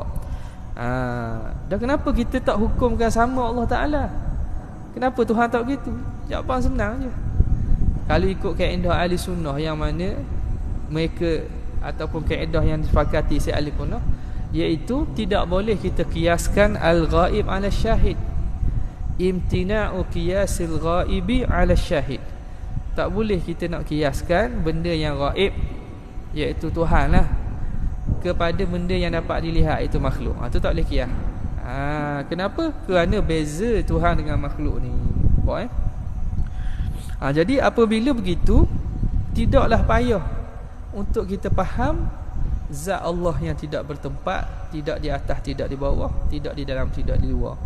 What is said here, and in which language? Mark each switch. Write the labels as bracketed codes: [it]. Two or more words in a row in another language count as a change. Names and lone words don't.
[ms] Dan kenapa kita tak hukumkan sama Allah Ta'ala? Kenapa Tuhan tak begitu? Jawapan senang je. Kalau ikut kaedah ahli sunnah, yang mana mereka ataupun kaedah yang disepakati si ahli sunnah, iaitu tidak boleh kita kiaskan [ar] الغائب على شاهد. امتناع قياس الغائب على الشاهد. [ms] Tak boleh kita nak kiaskan benda yang ghaib, iaitu Tuhan lah, kepada benda yang dapat dilihat, itu makhluk. Itu tak boleh kias. Kenapa? Kerana beza Tuhan dengan makhluk ni. Nampak jadi apabila begitu, tidaklah payah untuk kita faham zat Allah yang tidak bertempat, tidak di atas, tidak di bawah, tidak di dalam, tidak di luar.